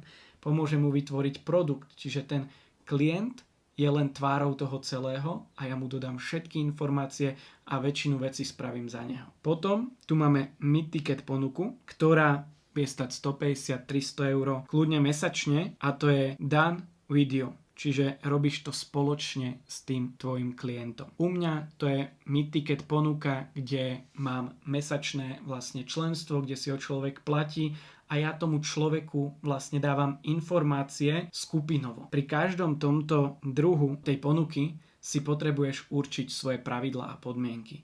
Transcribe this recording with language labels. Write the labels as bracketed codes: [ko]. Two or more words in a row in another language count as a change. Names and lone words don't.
[sk] Pomôžem mu vytvoriť produkt, čiže ten klient je len tvárou toho celého a ja mu dodám všetky informácie a väčšinu vecí spravím za neho. Potom tu máme mid-ticket ponuku, ktorá je stať 150-300 eur kľudne mesačne a to je [en] done with you. [sk] Čiže robíš to spoločne s tým tvojim klientom. U mňa to je mid-ticket ponuka, kde mám mesačné vlastne členstvo, kde si ho človek platí a ja tomu človeku vlastne dávam informácie skupinovo. Pri každom tomto druhu tej ponuky si potrebuješ určiť svoje pravidlá a podmienky.